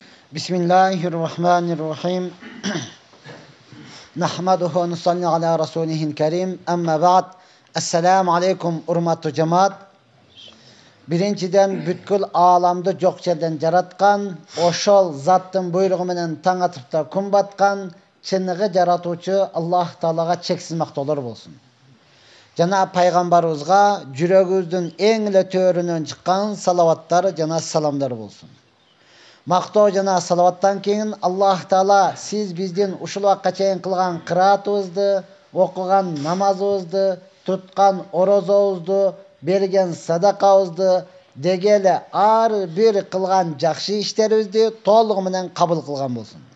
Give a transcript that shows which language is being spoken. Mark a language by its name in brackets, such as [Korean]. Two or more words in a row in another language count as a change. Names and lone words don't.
[Arabic] بسم الله الرحمن الرحيم. نحمده نصلي على رسوله الكريم. أما بعد. السلام عليكم [Kyrgyz] урматтуу жамаат. Биринчиден бүткүл ааламды жок жерден жараткан, ошол заттын буйругу менен таң атып да күн баткан, чыныгы жаратуучу Аллах Таалага чексиз мактоолор болсун. Жана пайгамбарыбызга жүрөгүбүздүн эң эле төрүнөн чыккан салаваттар жана саламдар болсун. Мактоо жана салаваттан кийин Аллах Таала сиз биздин ушул убакка чейин кылган кыраатыбызды, окуган намазыбызды, туткан орозобузду, берген садакабызды, дегеле ар бир кылган жакшы иштерибизди толугу менен кабыл кылган болсун.